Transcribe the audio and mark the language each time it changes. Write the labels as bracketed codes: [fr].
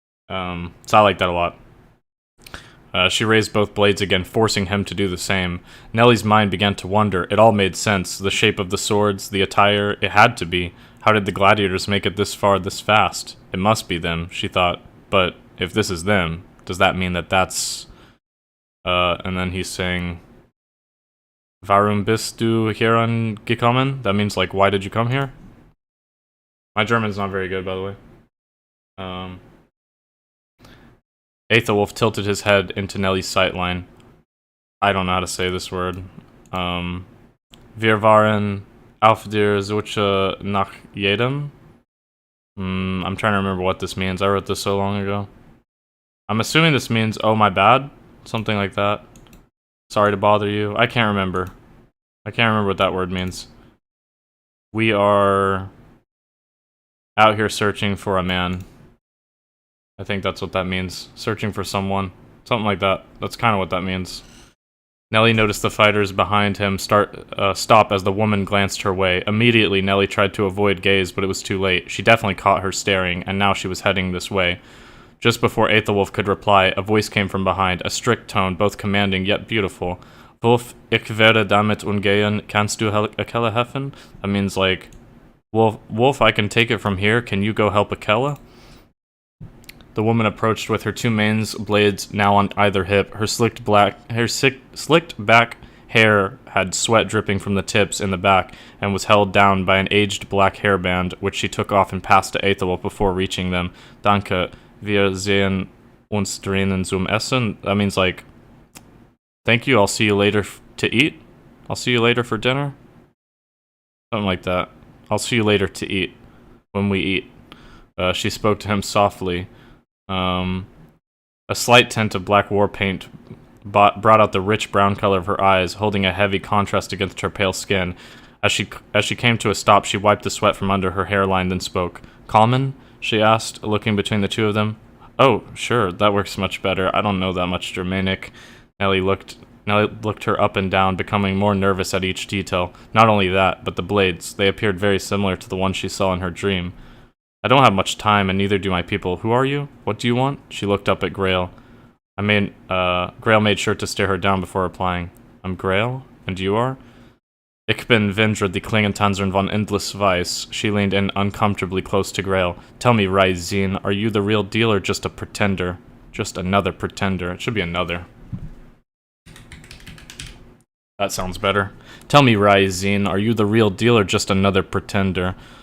[en] So I like that a lot. She raised both blades again, forcing him to do the same. Nellie's mind began to wonder. It all made sense. The shape of the swords, the attire, it had to be. How did the gladiators make it this far, this fast? It must be them, she thought. But if this is them, does that mean that that's... and then he's saying... [de] Warum bist du hieran gekommen? [en] That means, like, why did you come here? My German's not very good, by the way. Aethelwulf tilted his head into Nellie's sightline. I don't know how to say this word. [de] Wir waren auf der Suche nach jedem. [en] I'm trying to remember what this means. I wrote this so long ago. I'm assuming this means, oh my bad? Something like that. Sorry to bother you. I can't remember. I can't remember what that word means. We are out here searching for a man. I think that's what that means. Searching for someone. Something like that. That's kind of what that means. Nellie noticed the fighters behind him stop as the woman glanced her way. Immediately, Nellie tried to avoid gaze, but it was too late. She definitely caught her staring, and now she was heading this way. Just before Aethelwulf could reply, a voice came from behind, a strict tone, both commanding yet beautiful. [de] Wolf, ich werde damit umgehen, kannst du Akella helfen? [en] That means like, Wolf, I can take it from here, can you go help Akella? The woman approached with her two mains blades now on either hip. Her slicked back hair had sweat dripping from the tips in the back and was held down by an aged black hairband, which she took off and passed to Aethelwulf before reaching them. [de] Danke, wir sehen uns drinnen zum Essen. [en] That means like, thank you, I'll see you later to eat. I'll see you later for dinner. Something like that. I'll see you later to eat. When we eat. She spoke to him softly. A slight tint of black war paint brought out the rich brown color of her eyes, holding a heavy contrast against her pale skin. As she came to a stop, she wiped the sweat from under her hairline, then spoke. Kalman? She asked, looking between the two of them. Oh, sure, that works much better. I don't know that much Germanic. Nellie looked her up and down, becoming more nervous at each detail. Not only that, but the blades. They appeared very similar to the ones she saw in her dream. I don't have much time, and neither do my people. Who are you? What do you want? She looked up at Grail. Grail made sure to stare her down before replying. I'm Grail? And you are? [de] Ich bin Vendra, die Klingentanzerin von Endless Weiss. [en] She leaned in uncomfortably close to Grail. Tell me, Ryzine, are you the real deal or just a pretender? Just another pretender. It should be another. That sounds better. Tell me, Ryzine, are you the real deal or just another pretender?